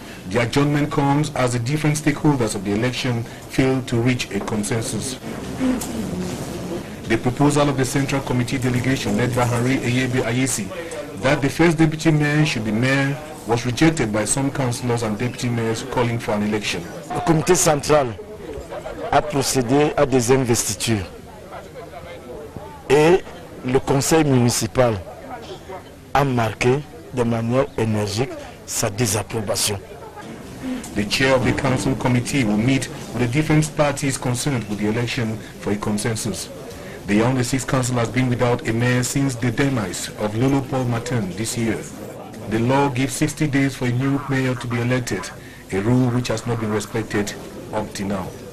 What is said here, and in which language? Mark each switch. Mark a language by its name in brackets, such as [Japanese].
[English] The adjournment comes as the different stakeholders of the election failed to reach a consensus. The proposal of the Central Committee delegation led by Henri Eyebe Ayesi that the first deputy mayor should be mayor was rejected by some councillors and deputy mayors calling for an election. [French] Le comité central a procédé à des investitures et le conseil municipal a marqué de manière énergique sa désapprobation. [English] The chair of the council committee will meet with the different parties concerned with the election for a consensus. The Yaoundé 6 Council has been without a mayor since the demise of Lolo Paul Martin this year. The law gives 60 days for a new mayor to be elected, a rule which has not been respected up to now.